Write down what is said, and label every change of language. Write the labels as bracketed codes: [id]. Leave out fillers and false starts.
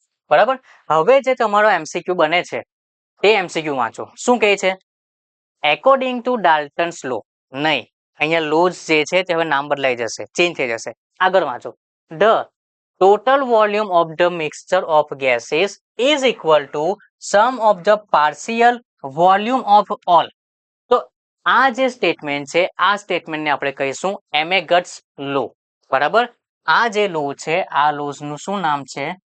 [gu] બરાબર. હવે જે તમારો એમસીક્યુ બને છે તે એમસીક્યુ વાંચો. શું કહે છે? [en] According to Dalton's law. [gu] નહીં, અહીંયા લોઝ જે છે તે હવે નામ બદલાઈ જશે, ચેન્જ થઈ જશે. આગળ વાંચો. [en] The total volume of the mixture of gases is equal to sum of the partial volume of all. [gu] તો આ જે સ્ટેટમેન્ટ છે આ સ્ટેટમેન્ટને આપણે કહીશું એમેગટ્સ લો. બરાબર. આ જે લો છે આ લોઝ નું શું નામ છે?